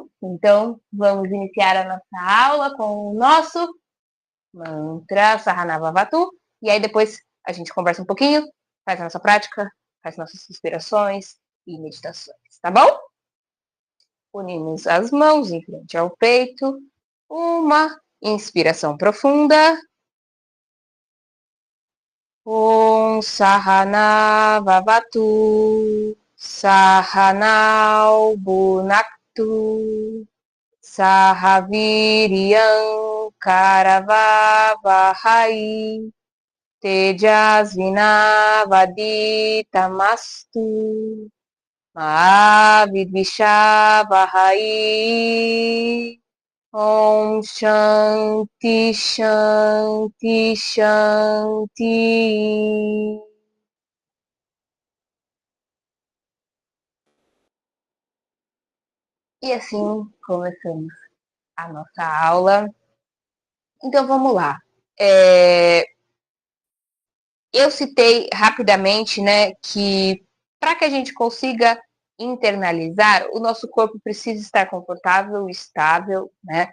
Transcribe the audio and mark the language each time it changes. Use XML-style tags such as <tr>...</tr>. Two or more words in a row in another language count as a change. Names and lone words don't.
<pt>Então, vamos iniciar a nossa aula com o nosso mantra Sahanavavatu. E aí depois a gente conversa um pouquinho, faz a nossa prática, faz nossas respirações e meditações, tá bom? Unimos as mãos em frente ao peito. Uma inspiração profunda.</pt> <sa>ॐ सह नाववतु. सह नौ भुनक्तु. सह वीर्यं करवावहै तेजस्वि नावधीतमस्तु मा विद्विषावहै. ॐ शान्ति शान्ति शान्ति.</sa> <pt>E assim começamos a nossa aula. Então vamos lá. Eu citei rapidamente, né, que para que a gente consiga internalizar, o nosso corpo precisa estar confortável, estável, né?</pt>